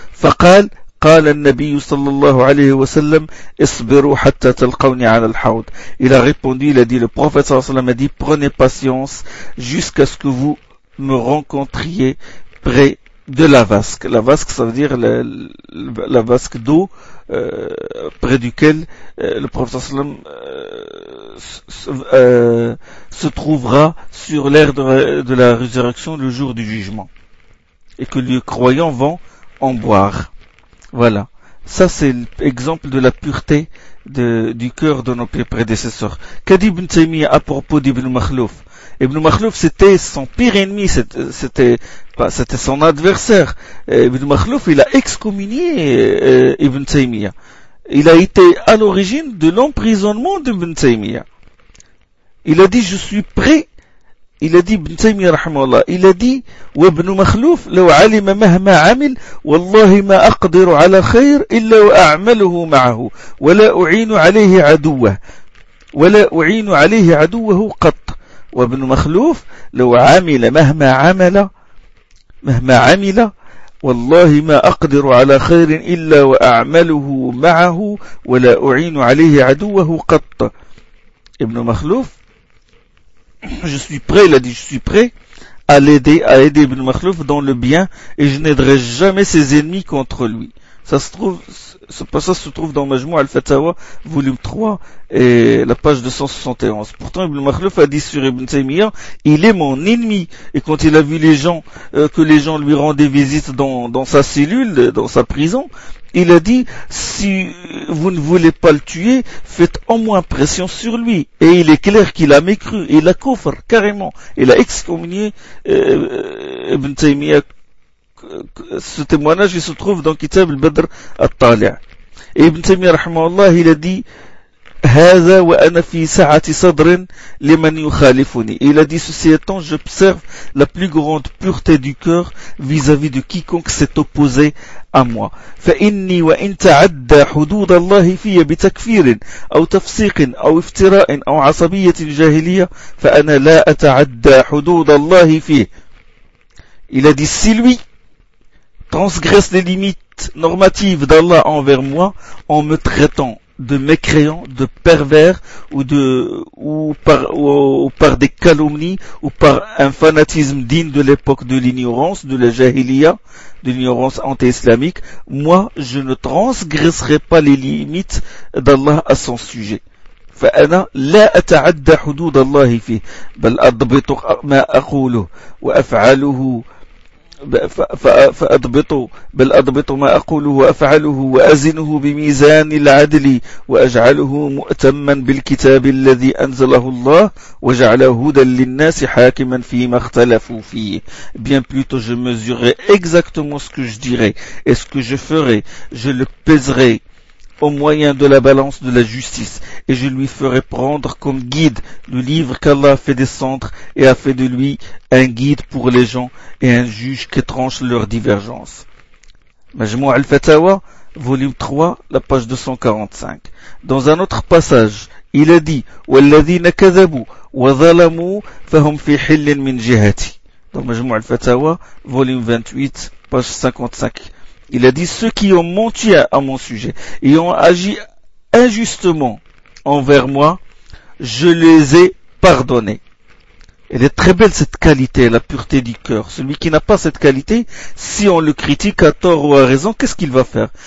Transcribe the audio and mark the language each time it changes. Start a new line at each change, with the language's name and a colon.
Arabic: فقال قال النبي صلى الله عليه وسلم اصبروا حتى تلقوني على الحوض.
French: Il a répondu, il a dit, le prophète
Arabic: صلى الله عليه وسلم
French: a dit, prenez patience jusqu'à ce que vous me rencontriez près de la vasque. La vasque, ça veut dire la vasque d'eau près duquel le prophète
Arabic: صلى الله عليه وسلم
French: se trouvera sur l'air de la résurrection le jour du jugement, et que les croyants vont en boire. Voilà, ça c'est l'exemple de la pureté du cœur de nos prédécesseurs. Qu'a dit Ibn Taymiyyah à propos d'Ibn Makhlouf? Ibn Makhlouf, c'était son pire ennemi, c'était son adversaire. Ibn Makhlouf, il a excommunié Ibn Taymiyyah. Il a été à l'origine de l'emprisonnement d'Ibn Taymiyyah. Il a dit, je suis prêt. Il a dit, Ibn Taymiyyah, rahimahullah, il a dit,
Arabic: « وابن مخلوف لو علم مهما عمل والله ما أقدر على خير إلا وأعمله معه ولا أعين عليه عدوه ولا أعين عليه عدوه قط. وابن مخلوف لو عمل مهما عمل والله ما أقدر على خير إلا وأعمله معه ولا أعين عليه عدوه قط.
French: ابن مخلوف, je suis prêt, il a dit, je suis prêt à aider Ibn Makhlouf dans le bien, et je n'aiderai jamais ses ennemis contre lui. Ça se trouve dans Majmou al-Fatawa, volume 3, et la page 271. Pourtant, Ibn Makhlouf a dit sur Ibn Taymiyyah, il est mon ennemi. Et quand il a vu les gens lui rendaient visite dans sa cellule, dans sa prison, il a dit, si vous ne voulez pas le tuer, faites au moins pression sur lui. Et il est clair qu'il a mécru, il a kufr, carrément. Il a excommunié Ibn Taymiyyah. Ce témoignage, il se trouve dans Kitab al-Badr al-Tali'. Et Ibn Taymiyyah, rahimahullah, il a dit,
Arabic: هذا وأنا في ساعة صدر لمن يخالفني.
French: Il a dit, ceci étant, j'observe la plus grande pureté du cœur vis-à-vis de quiconque s'est opposé à moi.
Arabic: فإني وإن تعدى حدود الله في بتكفير أو تفسيق أو افتراء أو عصبية جاهلية فأنا لا أتعدى حدود الله فيه.
French: Il a dit, si lui transgresse les limites normatives d'Allah envers moi en me traitant de mécréants, de pervers, ou par des calomnies, ou par un fanatisme digne de l'époque de l'ignorance, de la jahiliya, de l'ignorance anti-islamique, moi, je ne transgresserai pas les limites d'Allah à son sujet.
Arabic: فأنا لا أتعدى حدود الله فيه بل أضبط ما أقوله وأفعله فأضبط بل أضبط ما أقوله وأفعله وأزنه بميزان العدل وأجعله مؤتما بالكتاب الذي أنزله الله وجعله هدى للناس حاكما فيما اختلفوا فيه.
French: Bien plutôt, je mesurerai exactement ce que je dirai et ce que je ferai, je le pèserai au moyen de la balance de la justice, et je lui ferai prendre comme guide le livre qu'Allah a fait descendre et a fait de lui un guide pour les gens et un juge qui tranche leurs divergences. Majmou' al-Fatawa, volume 3, la page 245. Dans un autre passage, il a dit,
Arabic: وَالَّذِينَ كَذَبُوا وَظَلَمُوا فَهُمْ فِي حِلٍ مِنْ جِهَتِي.
French: Dans Majmou' al-Fatawa, volume 28, page 55. Il a dit, ceux qui ont menti à mon sujet et ont agi injustement envers moi, je les ai pardonnés. Elle est très belle cette qualité, la pureté du cœur. Celui qui n'a pas cette qualité, si on le critique à tort ou à raison, qu'est-ce qu'il va faire?